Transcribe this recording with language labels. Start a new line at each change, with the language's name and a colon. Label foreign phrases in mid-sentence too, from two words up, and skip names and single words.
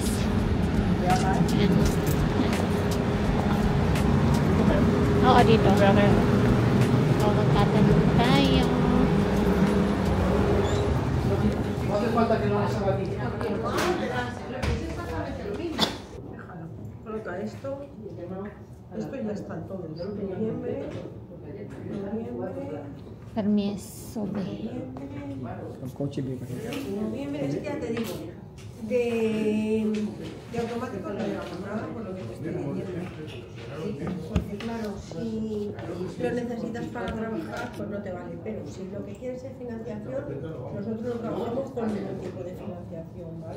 Filipino: Ayan. Oo, dito. So, magtatanong tayo.
Spanish: Coloca esto ya está todo. Noviembre. Permiso, be.
Filipino: Ang kotse ba kasi?
Spanish: Noviembre, es que ya te digo, de automático no llevamos nada por lo que te estoy diciendo. Porque claro, si lo necesitas para trabajar, pues no te vale. Pero si lo que quieres es financiación, nosotros no trabajamos con ningún tipo de financiación, ¿vale?